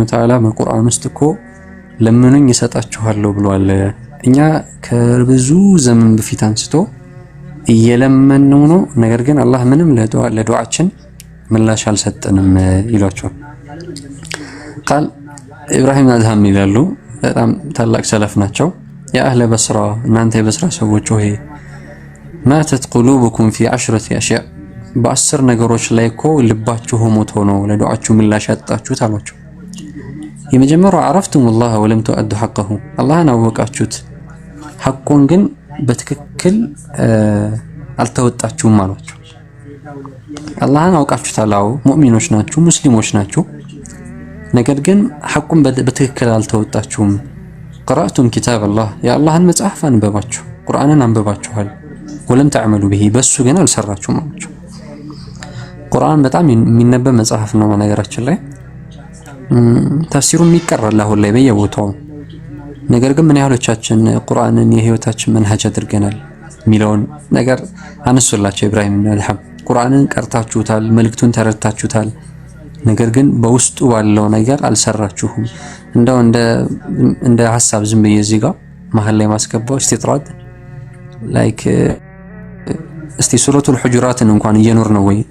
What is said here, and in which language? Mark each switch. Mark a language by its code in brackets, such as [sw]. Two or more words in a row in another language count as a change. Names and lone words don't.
[ar] وتعالى [am] በቁርአን ውስጥ እኮ ለምኑኝ ይሰጣችኋለሁ ብሏል። እኛ ከብዙ ዘመን በፊት አንስቶ እየለመነው ነው፣ ነገር ግን አላህ ምንም ለዱዓችን ምላሽ አልሰጠንም ይሏቸዋል። ቃል ኢብራሂም አድሃም ይላሉ በጣም ታላቅ ሰለፍ ናቸው። [ar] يا أهل البصرة [am] እናንተ የበስራ ሰዎች ሆይ [ar] ماتت قلوبكم في 10 أشياء [am] በ10 ነገሮች ላይ እኮ ልባችሁ ሞቶ ነው ለዱዓችሁ ምላሽ ያጣችሁት አሏቸው። የመጀመሪያው [ar] عرفتم الله ولم تؤدوا حقه [am] አላህን አወቃችሁት ሐቁን ግን በትክክል አልተወጣችሁም አሏቸው። አላህን አውቃችሁታል፣ አዎ ሙእሚኖች ናችሁ ሙስሊሞች ናችሁ፣ ነገር ግን ሐቁን በትክክል አልተወጣችሁም። [ar] قرأتم كتاب الله [am] የአላህን መጽሐፍ አንበባችሁ ቁርአንን አንበባችኋል፣ [ar] ولم تعملوا به [am] በሱ ግን አልሰራችሁም አሏቸው። ቁርአን በጣም የሚነበብ መጽሐፍ ነው። ነገራችን ላይ ተፍሲሩም ይቀራል አሁን ላይ በየቦታው። ነገር ግን ምን ያህሎቻችን ቁርአንን የህይወታችን መንሃጅ አድርገናል የሚለውን ነገር አነሱላቸው። ኢብራሂም ኢብኑ አድሃም ቁርአንን ቀርታችሁታል፣ መልእክቱን ተረድታችሁታል፣ ነገር ግን በውስጡ ባለው ነገር አልሰራችሁም። እንደው እንደ ሐሳብ ዝም ብዬ እዚህ ጋር መሀል ላይ ማስገባው ኢስቲጥራድ ላይክ እስቲ ሱረቱል ሁጁራትን እንኳን እየኖር ነው ወይ?